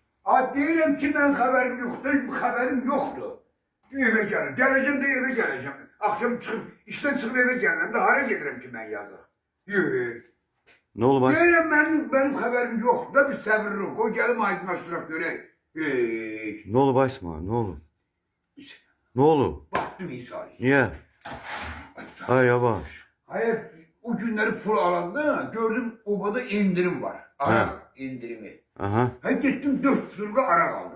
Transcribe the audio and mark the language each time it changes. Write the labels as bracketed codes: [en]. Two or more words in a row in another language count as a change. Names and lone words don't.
[az] Deyirəm ki, mən xəbərim yoxdur, xəbərim yoxdur. Evə gəlir, gələcəm də evə gələcəm. Axşam çıxıb, işdən çıxıb evə gəlirəm də hara gedirəm ki, mən yazıq. [tr] Ne oldu baş? [az] Deyirəm, mənim xəbərim yoxdur da bir səbirlik. O gəlim aydınlaşdıraq görək. [tr] Ne oldu başma? Ne oldu? Ne oldu? Baktım İsa'ya. Niye? Ay yavaş. Hayır, o günleri [az] pul alanda [tr] gördüm obada indirim var. Arak indirimi. Aha. Hayır gittim 4 lira arak aldım.